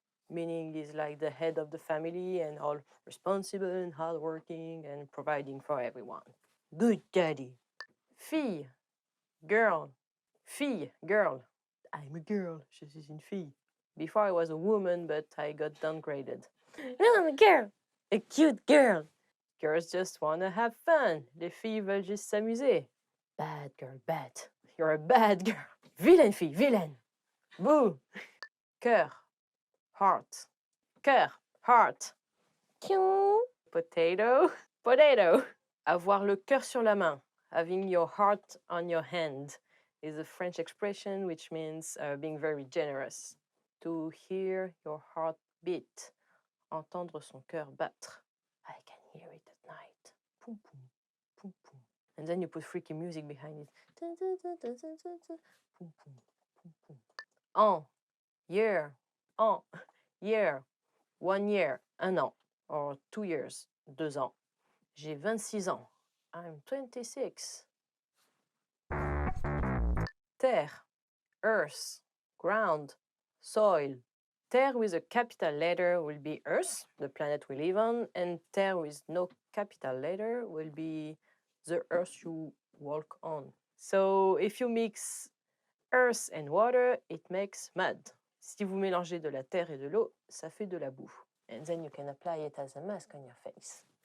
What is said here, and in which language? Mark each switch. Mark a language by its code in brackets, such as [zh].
[en] Meaning he's like the head of the family and all responsible and hardworking and providing for everyone. Good daddy. Fille. Girl. Fille, girl. I'm a girl. [fr] Je suis une fille. [en] Before I was a woman, but I got downgraded. No, I'm a girl. A cute girl. Girls just want to have fun. [fr] Les filles veulent juste s'amuser. [en] Bad girl, bad. You're a bad girl. [fr] Vilaine fille, vilaine. [en] Boo. Cœur. Heart. Cœur. Heart. Potato. Potato. [fr] Avoir le cœur sur la main. [en] Having your heart on your hand is a French expression which means being very generous. To hear your heart beat. [fr] Entendre son cœur battre. [en] I can hear it at night. Poum, poum, poum, poum. And then you put freaky music behind it. Poum, poum, poum, poum. An, year. An, year. 1 year, [fr] un an. [en] Or 2 years, [fr] 2 ans. J'ai 26 ans. [en] I'm 26. Terre, earth, ground, soil. Terre with a capital letter will be Earth, the planet we live on, and terre with no capital letter will be the earth you walk on. So if you mix earth and water, it makes mud. [fr] Si vous mélangez de la terre et de l'eau, ça fait de la boue. [en] And then you can apply it as a mask on your face.